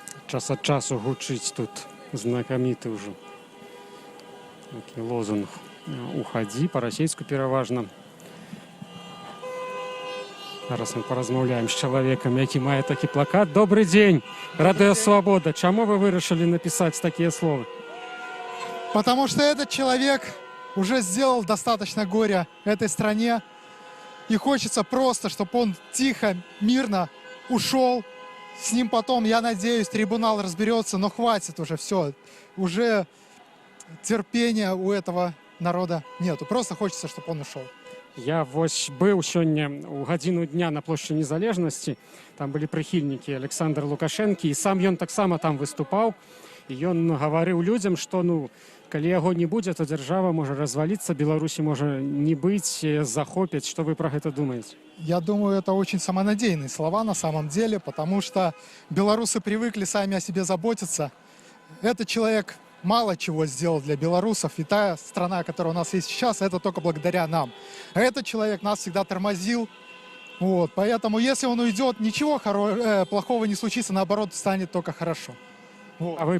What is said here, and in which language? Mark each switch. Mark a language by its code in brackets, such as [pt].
[be] Час ад часу гучыць тут знакаміты ўжо такі лозунг «Уходи», па-расейску пераважна. Зараз мы поразмаўляем з чалавекам, які мае такі плакат. [ru] Добрый день, Радио Свобода. [be] Чаму вы вырашылі [ru] написать такие слова? Потому что этот человек уже сделал достаточно горя этой стране. И хочется просто, чтобы он тихо, мирно ушел. С ним потом, я надеюсь, трибунал разберется, но хватит уже, все. Уже терпения у этого народа нету. Просто хочется, чтобы он ушел. [be] Я вось быў сёння у гадзіну дня на плошчы Незалежнасці. Там былі прыхільнікі Александра Лукашэнкі, і сам ён таксама там выступаў. І ён гаварыў людзям, што калі яго не будзе, то дзяржава можа разваліцца, Беларусі можа не быць, захопяць. [ru] Что вы про гэта думаете? Я думаю, это очень самонадеянные слова на самом деле, потому что белорусы привыкли сами о себе заботиться. Этот человек мало чего сделал для белорусов, и та страна, которая у нас есть сейчас, это только благодаря нам. А этот человек нас всегда тормозил. Вот, поэтому, если он уйдет, ничего плохого не случится, наоборот, станет только хорошо. Вот.